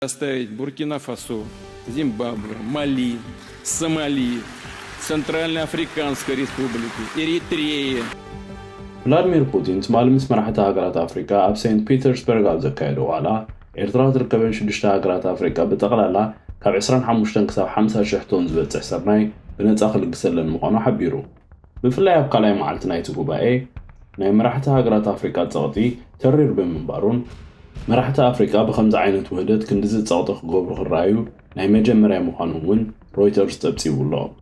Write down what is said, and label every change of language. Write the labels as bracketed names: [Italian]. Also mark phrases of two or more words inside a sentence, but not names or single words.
[Russian] Оставить Буркина-Фасо, Зимбабве, Мали, Сомали, Центральноафриканской республики, Эритреи. [Tigrinya] ቭላድሚር ፑቲን ትማሊ ምስ መራሕቲ ሃገራት ኣፍሪካ ኣብ ሴንት ፒተርስበርግ ኣብ ዘካየድዎ ዋላ ኤርትራ ትርከበን 6 ሃገራት ኣፍሪካ ብጠቕላላ ካብ 25 ክሳብ 50 ሽሕ ቶን ዝበፅሕ ስርናይ ብነፃ ክልግሰለን ምዃኑ ሓቢሩ። ብፍላይ ኣብ ካልኣይ መዓልቲ ናይቲ ጉባኤ ናይ መራሕቲ ሃገራት ኣፍሪካ ፀቕጢ ተሪር ብምንባሩን መራሕቲ ኣፍሪካ ብከምዚ ዓይነት ውህደት ክንዲዚ ፀቕጢ ክገብሩ ክረኣዩ ናይ መጀመርያ ምዃኑ እውን ሮይተርስ ተብፂቡሎ።